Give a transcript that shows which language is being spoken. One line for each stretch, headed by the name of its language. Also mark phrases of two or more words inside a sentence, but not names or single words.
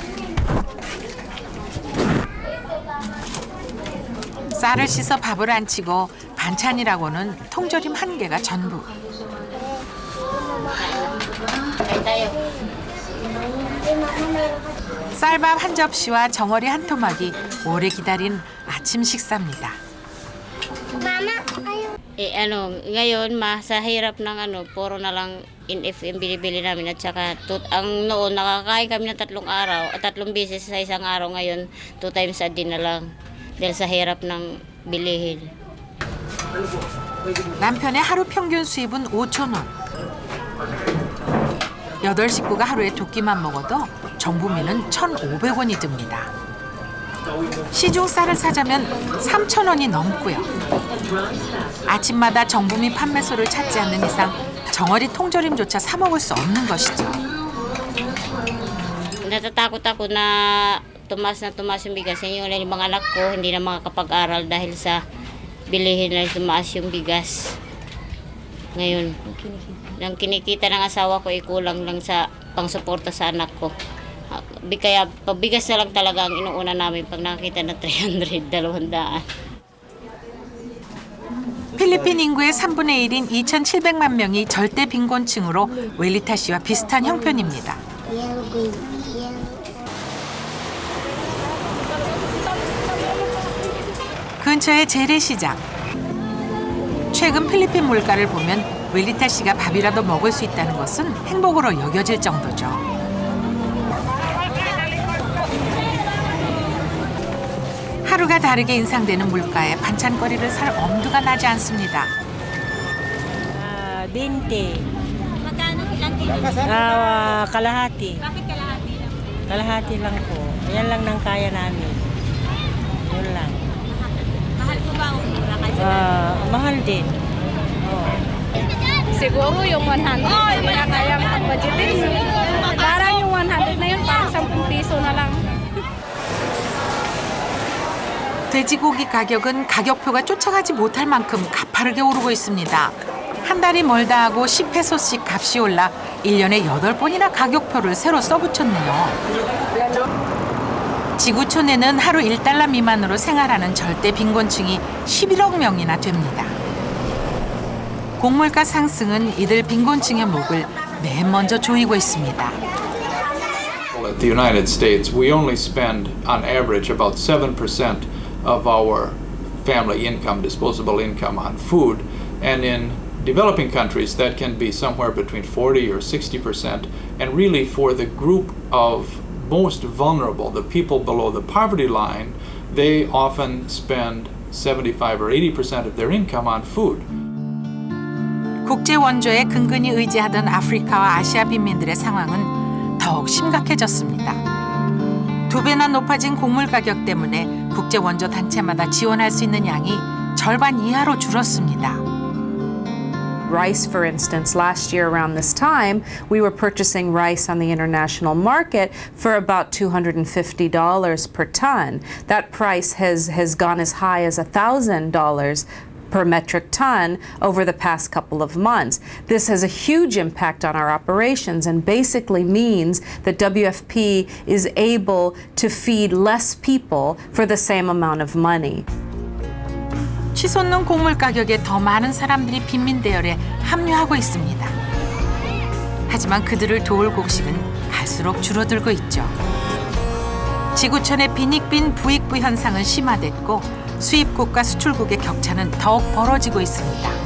Korean: 쌀을 씻어 밥을 안 치고 반찬이라고는 통조림 1개가 전부. 쌀밥 한 접시와 정어리 한 토막이 오래 기다린 아침 식사입니다.
Filipino: Ngayon sa hirap ng puro na lang in-FM binibili namin at saka ang noon nakakain kami ng 3 araw, 3 beses sa isang araw, ngayon 2
English: times a day
Filipino: na lang dahil sa hirap ng bilihin.
Korean: 남편의 하루 평균 수입은 5천 원. 8식구가 하루에 2끼만 먹어도 정부미는 1,500원이 듭니다. 시중 쌀을 사자면 3,000원이 넘고요. 아침마다 정부미 판매소를 찾지 않는 이상 정어리 통조림조차 사 먹을 수 없는 것이죠.
Filipino: Natatakot ako na tumaas na tumaas yung bigas. Yung mga anak ko hindi na makakapag-aral dahil sa bilihin na tumaas yung bigas. Ngayon, ang kinikita ng asawa ko kulang lang sa pangsuporta sa anak ko. Kaya pabigas na lang talaga ang inuuna namin pag nakita na 300, 200.
Korean: 필리핀 인구의 3분의 1인 2,700만 명이 절대 빈곤층으로 웰리타 씨와 비슷한 형편입니다. 근처의 재래시장. 최근 필리핀 물가를 보면 웰리타 씨가 밥이라도 먹을 수 있다는 것은 행복으로 여겨질 정도죠. 하루가 다르게 인상되는 물가에 반찬거리를 살 엄두가 나지 않습니다.
Filipino: 20. Kalahati. Bakit kalahati lang? Kalahati lang po. Ayan lang nang kaya namin. Yun lang. Mahal po ba ang mura kasi? Mahal din. Siguro yung 100 hindi na kayang pag-budgetin. Parang yung 100 na yun, parang 10 piso na lang.
Korean: 돼지고기 가격은 가격표가 쫓아가지 못할 만큼 가파르게 오르고 있습니다. 한 달이 멀다 하고 10페소씩 값이 올라 1년에 8번이나 가격표를 새로 써붙였네요. 지구촌에는 하루 1달러 미만으로 생활하는 절대 빈곤층이 11억 명이나 됩니다. 곡물가 상승은 이들 빈곤층의 목을 맨 먼저 조이고 있습니다.
English: At the United States, we only spend on average about 7% of our family income, disposable income, on food, and in developing countries that can be somewhere between 40 or 60%, and really for the group of most vulnerable, the people below the poverty line, they often spend 75 or 80% of their income on food.
Korean: 국제 원조에 근근히 의지하던 아프리카와 아시아 빈민들의 상황은 더욱 심각해졌습니다. 2배나 높아진 곡물 가격 때문에 국제 원조 단체마다 지원할 수 있는 양이 절반 이하로 줄었습니다.
English: Rice, for instance, last year around this time, we were purchasing rice on the international market for about $250 per ton. That price has gone as high as $1,000 per metric ton over the past couple of months. This has a huge impact on our operations and basically means that WFP is able to feed less people for the same amount of money.
Korean: 치솟는 곡물 가격에 더 많은 사람들이 빈민 대열에 합류하고 있습니다. 하지만 그들을 도울 곡식은 갈수록 줄어들고 있죠. 지구촌의 빈익빈 부익부 현상은 심화됐고 수입국과 수출국의 격차는 더욱 벌어지고 있습니다.